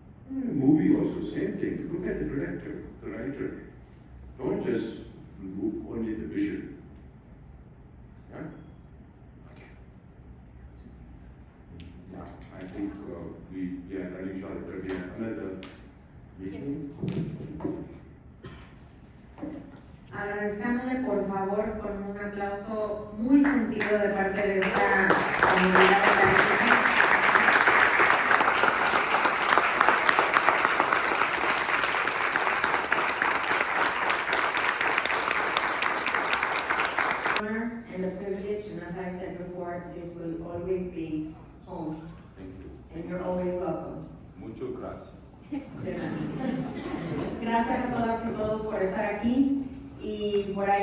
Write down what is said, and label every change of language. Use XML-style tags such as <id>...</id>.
<en>Movie also, same thing. Look at the director, the writer. Don't just look only the vision. Yeah? Okay. Now, I think we are running short, but we have another meeting.</en> <es>Agradezcámosle por favor con un aplauso muy sentido de parte de esta comunidad académica.</es> <en>And the privilege, and as I said before, this will always be home. Thank you. And you're always welcome.</en> <es>Muchas gracias. Gracias a todas y todos por estar aquí y por ahí.</es>